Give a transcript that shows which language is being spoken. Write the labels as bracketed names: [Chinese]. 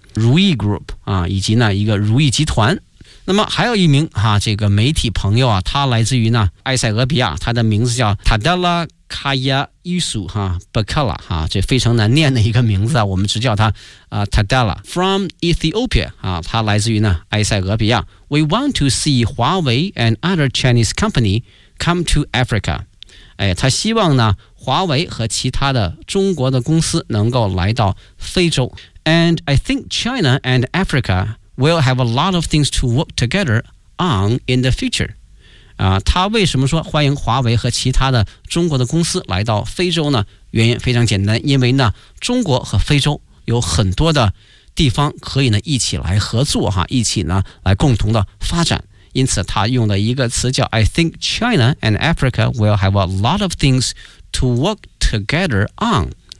[Chinese] 如意 Group 啊，以及呢一个如意集团。那么还有一名哈、啊、这个媒体朋友啊，他来自于呢埃塞俄比亚，他的名字叫 Tadella Kaya Isu 哈 Bakala 哈、啊，这非常难念的一个名字啊，我们只叫他啊 Tadella from Ethiopia 啊，他来自于呢埃塞俄比亚。 [English] We want to see Huawei and other Chinese company come to Africa。 [Chinese] 哎，他希望呢华为和其他的中国的公司能够来到非洲。 [English] And I think China and Africa will have a lot of things to work together on in the future. [Chinese] 啊，他为什么说欢迎华为和其他的中国的公司来到非洲呢？原因非常简单，因为呢，中国和非洲有很多的地方可以呢一起来合作哈，一起呢来共同的发展。因此，他用的一个词叫 [English] I think China and Africa will have a lot of things to work together on.